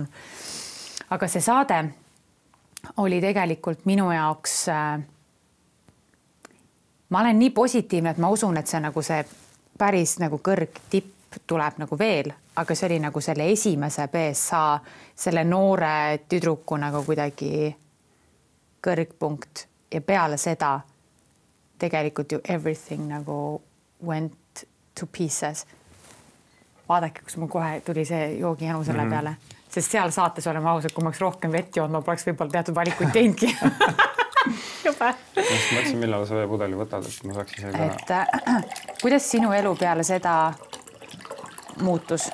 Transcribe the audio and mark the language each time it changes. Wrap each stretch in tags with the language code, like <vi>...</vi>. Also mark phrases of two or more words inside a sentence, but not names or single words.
<et>Aga see saade oli tegelikult minu jaoks, ma olen nii positiivne, et ma usun, et see nagu see päris nagu kõrg tipp tuleb nagu veel, aga see oli nagu selle esimese BSH, selle noore tüdruku nagu kuidagi kõrgpunkt ja peale seda tegelikult ju everything nagu</et> <en>went to pieces.</en> <et>Vaadake, kus mul kohe tuli see joogijanu selle peale, sest seal saates oleme ausad, kui ma oleks rohkem vett joonud, ma poleks võib-olla teatud valikuid teinudki. Juba. Ma mõtlesin, millal sa pudeli võtad, et ma saaks ise ka. Kuidas sinu elu peale seda muutus?</et>